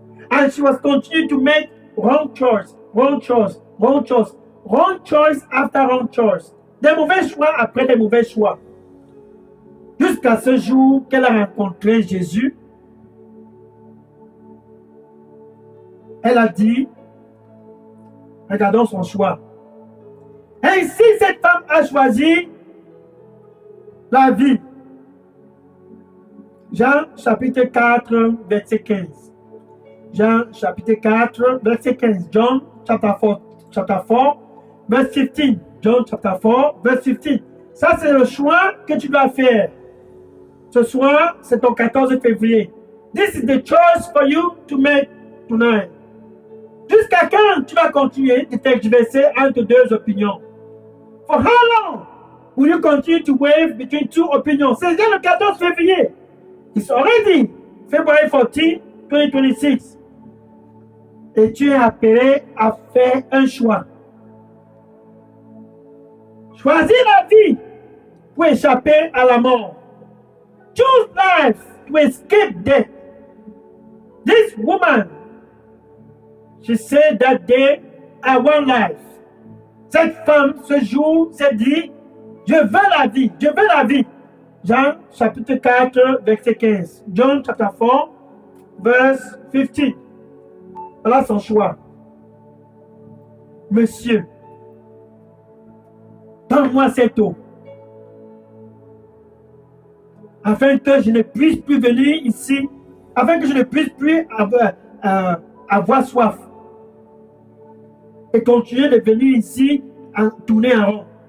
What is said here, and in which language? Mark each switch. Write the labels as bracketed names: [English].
[English] And she was continuing to make wrong choice after wrong choice. [French] Des mauvais choix après des mauvais choix. Jusqu'à ce jour qu'elle a rencontré Jésus, elle a dit, regardons son choix. Ainsi, cette femme a choisi la vie. Jean chapitre 4, verset 15. Jean chapitre 4, verset 15. [English] John chapter 4, verse 15. John chapter 4, verse 15. [French] Ça, c'est le choix que tu dois faire. Ce soir, c'est ton 14 février. [English] This is the choice for you to make tonight. [French] Jusqu'à quand tu vas continuer de tergiverser entre deux opinions? [English] For how long will you continue to wave between two opinions? [French] C'est déjà le 14 février. [English] It's already February 14, 2026. [French] Et tu es appelé à faire un choix. Choisis la vie pour échapper à la mort. [English] Choose life to escape death. This woman, she said that day, I want life. [French] Cette femme, ce jour, s'est dit, je veux la vie, je veux la vie. Jean chapitre 4, verset 15. [English] John chapter 4, verse 15. [French] Voilà son choix. Monsieur, donne-moi cette eau, afin que je ne puisse plus venir ici, afin que je ne puisse plus avoir soif et continuer de venir ici en tourner en rond.